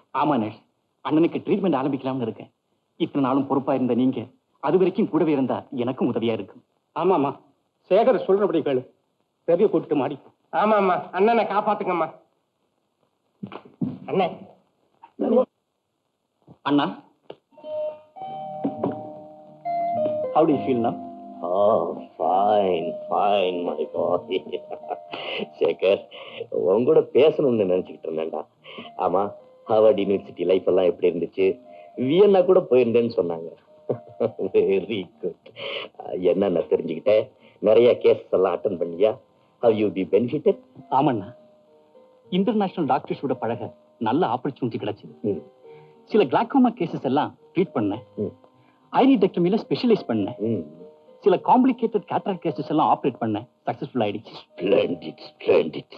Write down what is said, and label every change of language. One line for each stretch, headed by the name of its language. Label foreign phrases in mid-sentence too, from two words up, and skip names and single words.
Tamil: ஆமா நேஷ், அண்ணனுக்கு ட்ரீட்மெண்ட் ஆரம்பிக்கலாம்னு இருக்கேன். இத்தனை நாளும் பொறுப்பா இருந்த நீங்க அது வரைக்கும் கூடவே இருந்தா எனக்கும் உதவியா இருக்கும். ஆமாமா, சேகர் சொல்றபடி கேளு. ரவியை கூப்பிட்டு மாடி. ஆமாம்மா, அண்ணனை காப்பாத்துங்கம்மா. அண்ணே, அண்ணா,
English: how do you feel now? Oh, fine, fine, my boy.
Tamil: சேகர், உங்களோட பேசணும்னு நினைச்சுக்கிட்டு இருந்தேன்டா. ஆமா,
English: Harvard University life
Tamil: எல்லாம் எப்படி இருந்துச்சு? வியன்னா கூட போயிருந்தேன்னு சொன்னாங்க.
English: very good.
Tamil: என்னென்ன தெரிஞ்சுக்கிட்டேன்? நிறைய கேசஸ் எல்லாம் அட்டன் பண்ணியா?
English: Have you been benefited?
Tamil: ஆமாண்ணா,
English: international doctors
Tamil: பழக நல்ல ஆப்பர்ச்சுனிட்டி கிடைச்சது. சில
English: glaucoma cases
Tamil: எல்லாம் ட்ரீட் பண்ணேன். ஐரிடெக்டமில ஸ்பெஷலைஸ் பண்ணேன். சில
English: complicated cataract cases
Tamil: எல்லாம் ஆபரேட் பண்ணேன். சக்சஸ்ஃபுல் ஆயிடுச்சு.
English: splendid, splendid.